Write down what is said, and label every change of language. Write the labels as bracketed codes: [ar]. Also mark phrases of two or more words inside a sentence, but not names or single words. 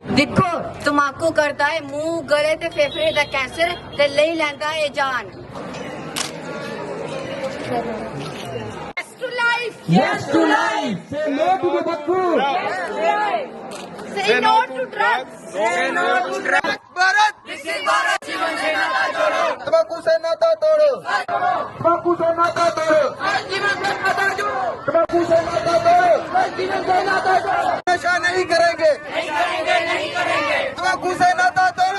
[pa] ਦੇਖੋ ਤੰਬਾਕੂ ਕਰਤਾ ਹੈ ਮੂੰਹ ਗਲੇ ਤੇ ਫੇਫੜੇ ਦਾ ਕੈਂਸਰ ਤੇ ਲੈ ਲੈਂਦਾ ਹੈ ਜਾਨ। [en] Yes to life. Say no to tobacco. Say no to drugs. Say no to drugs. [hi] भारत जीवन से नाता जोड़ो, तंबाकू से नाता तोड़ो, तम्बाकू से नाता तोड़ो, जीवन से नाता जोड़ो, तम्बाकू से नाता तोड़ो, जीवन से नाता जोड़ो, नशा नहीं करेंगे, नहीं करेंगे, तंबाकू से नाता तोड़ो,